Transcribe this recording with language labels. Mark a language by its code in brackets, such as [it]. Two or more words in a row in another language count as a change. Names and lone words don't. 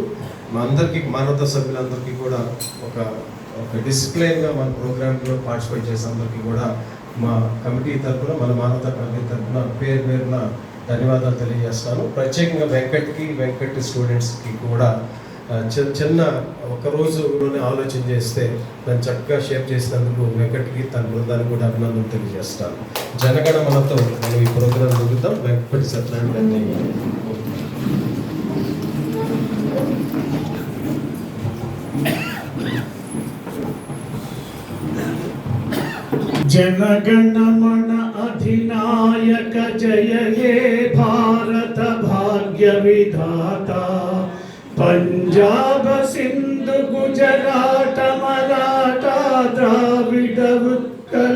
[te] మా అందరికీ మానవతా సభ్యులందరికీ కూడా ఒక డిసిప్లైన్గా మన ప్రోగ్రాంలో పార్టిసిపేట్ చేసే అందరికీ కూడా మా కమిటీ తరఫున, మన మానవతా కమిటీ తరఫున పేరున ధన్యవాదాలు తెలియజేస్తాను. ప్రత్యేకంగా వెంకట్ స్టూడెంట్స్కి కూడా చిన్న ఒక రోజులోనే ఆలోచన చేస్తే దాన్ని చక్కగా షేర్ చేసినందుకు వెంకట్కి తన బృందానికి కూడా అభినందనలు తెలియజేస్తాను. జనగణమనతో మనం ఈ ప్రోగ్రాం జరుగుతాం. వెంకటి సత్యనారాయణ [bn] জনগণমন অধিনায়ক জয় হে ভারত ভাগ্য বিধাতা, পঞ্জাব সিন্ধু গুজরাট মরাঠা দ্রাবিড় উৎকল